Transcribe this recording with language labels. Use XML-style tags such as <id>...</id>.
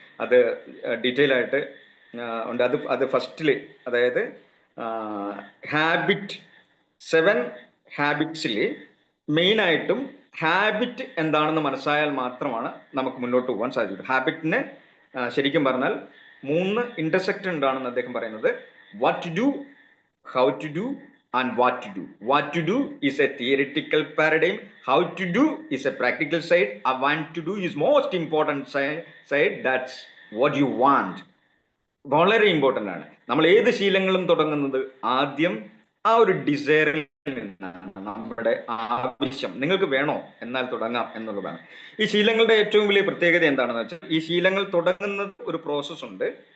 <ml>അത് ഡീറ്റെയിൽ ആയിട്ട് ഉണ്ട്. അത് ഫസ്റ്റില്, അതായത് 7 ഹാബിറ്റ്സിൽ മെയിൻ ആയിട്ടും ഹാബിറ്റ് എന്താണെന്ന് മനസ്സിലായാൽ മാത്രമാണ് നമുക്ക് മുന്നോട്ട് പോകാൻ സാധിക്കും. ഹാബിറ്റിന് ശരിക്കും പറഞ്ഞാൽ 3 ഇന്റർസെക്റ്റ് ഉണ്ടാണെന്ന് അദ്ദേഹം പറയുന്നത്.</ml> <en>What to do, how to do, and what to do. What to do is a theoretical paradigm. How to do is a practical side. A want to do is most important side. That's what you want.</en> <ml>വളരെ important ആണ്. നമ്മൾ ഏത് ശീലങ്ങളും തുടങ്ങുന്നത് ആദ്യം ആ ഒരു ഡിസയറിൽ നിന്നാണ്. നമ്മുടെ ആവശ്യം നിങ്ങൾക്ക് വേണോ എന്നാൽ തുടങ്ങാം എന്നുള്ളതാണ്. ഈ ശീലങ്ങളുടെ ഏറ്റവും വലിയ പ്രത്യേകത എന്താണെന്ന് വെച്ചാൽ, ഈ ശീലങ്ങൾ തുടങ്ങുന്നത് ഒരു പ്രോസസ് ഉണ്ട്.</ml>